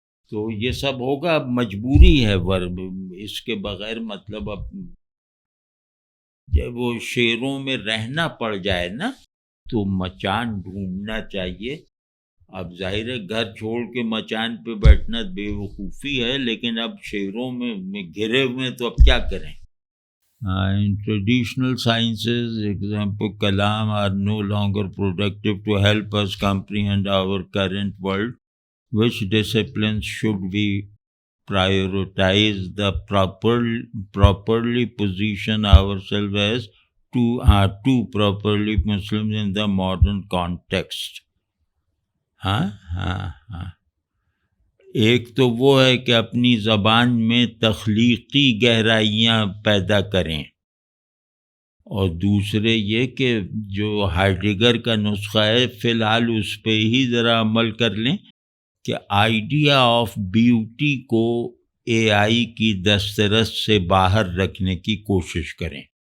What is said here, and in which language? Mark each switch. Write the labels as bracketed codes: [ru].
[ur] تو یہ سب ہوگا، اب مجبوری ہے، اس کے بغیر مطلب اب جب وہ شیروں میں رہنا پڑ جائے نا تو مچان ڈھونڈنا چاہیے. اب ظاہر ہے گھر چھوڑ کے مچان پہ بیٹھنا بے وقوفی ہے، لیکن اب شیروں میں گھرے ہوئے تو اب کیا کریں. [en] In traditional sciences, example Kalam, are no longer productive to help us comprehend our current world. Which disciplines should we prioritize the properly position ourselves as two properly Muslims in the modern context? [ur] ہاں ایک تو وہ ہے کہ اپنی زبان میں تخلیقی گہرائیاں پیدا کریں، اور دوسرے یہ کہ جو ہائیڈگر کا نسخہ ہے فی الحال اس پہ ہی ذرا عمل کر لیں کہ آئیڈیا آف بیوٹی کو AI کی دسترس سے باہر رکھنے کی کوشش کریں.